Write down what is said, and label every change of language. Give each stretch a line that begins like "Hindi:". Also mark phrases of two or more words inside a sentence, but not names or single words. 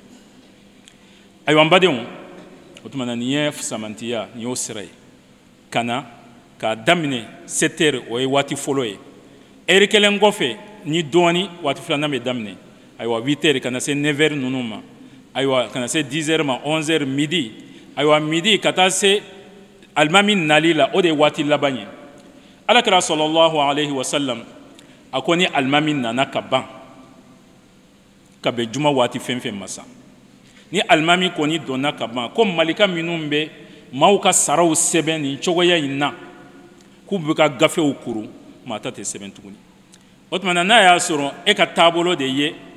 Bambara: ayiwa n badenw o tuma na nin ye fisamantiya nin y'o sira ye ka na k'a daminɛ 7h o ye waati fɔlɔ ye heure kelen kɔfɛ ni dɔɔni waati filanan bɛ daminɛ ayiwa 8h ka na se 9h ninnu ma ayiwa ka na se 10h ma 11h midi ayiwa midi ka taa se alimami nali la o de ye waati laban ye alakira
Arabic: صلى الله عليه وسلم
Bambara: a ko ni alimami nana ka ban ka bɛn juma waati fɛn fɛn ma sa ni alimami kɔni donna ka ban ko malika minnu bɛ maaw ka saraw sɛbɛn nin cogoya in na k'u bɛ ka gafew kuru maa ta tɛ sɛbɛn tuguni o tuma na n'a y'a sɔrɔ e ka taabolo de ye